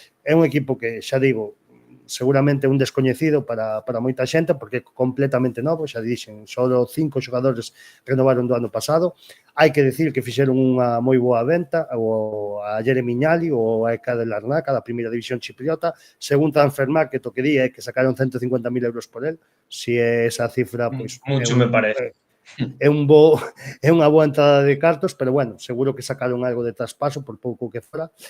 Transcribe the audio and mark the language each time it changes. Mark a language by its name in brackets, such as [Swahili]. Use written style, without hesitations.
[Galician] É un equipo que, xa digo, seguramente un descoñecido para moita xente, porque é completamente novo, xa dixen, só 5 xogadores renovaron do ano pasado. Hai que decir que fixeron unha moi boa venta a Jeremy Miñali ou a Eka de Larnaca da primeira división chipriota. Según Transfermarkt, o que di é que sacaron 150.000 euros por él. Si é esa cifra, pois... [Spanish] Mucho me parece. [Galician] É unha boa entrada de cartos, pero, bueno, seguro que sacaron algo de traspaso, por pouco que fora.